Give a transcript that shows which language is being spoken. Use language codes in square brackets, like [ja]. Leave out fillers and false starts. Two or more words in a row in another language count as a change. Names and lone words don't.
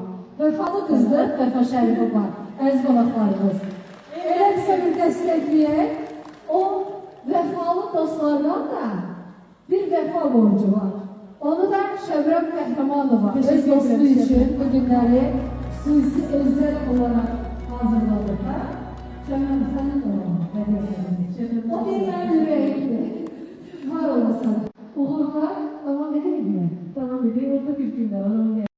[az] Vefalı kızdır, Vefa Şərifova, əziz qonaqlarımız. Elə bir səni dəstəkləyək, o vefalı dostlardan da bir vefa borcu var. Onu da Şəvrəm Qəhrəmanova öz dostu üçün bu günləri xüsusi [tr] özel olarak hazırladık. [az] Şəvrəm, sənin də o. O bir mənim ürəyimdir. Var olasın. Uğurlar [tr] devam edelim mi? [az] Tamam, bir de orada bir günde var. Onu